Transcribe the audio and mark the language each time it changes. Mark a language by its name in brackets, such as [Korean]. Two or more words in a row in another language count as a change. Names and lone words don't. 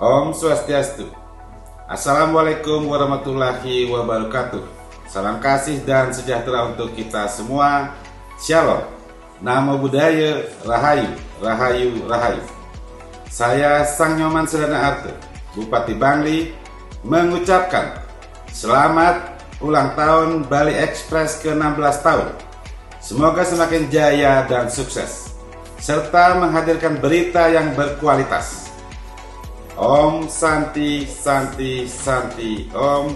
[Balinese] Om Swastiastu. [Arabic] السلام عليكم ورحمة الله وبركاته. [Indonesian] Salam kasih dan sejahtera untuk kita semua. [Pali] Shalom. Namo Buddhaya, Rahayu, Rahayu, Rahayu. [Indonesian] Saya Sang Nyoman Sedana Arte, Bupati Bangli, mengucapkan selamat ulang tahun Bali Express ke-16 tahun. Semoga semakin jaya dan sukses, serta menghadirkan berita yang berkualitas. [Sanskrit] ॐ शान्ति शान्ति शान्ति ॐ.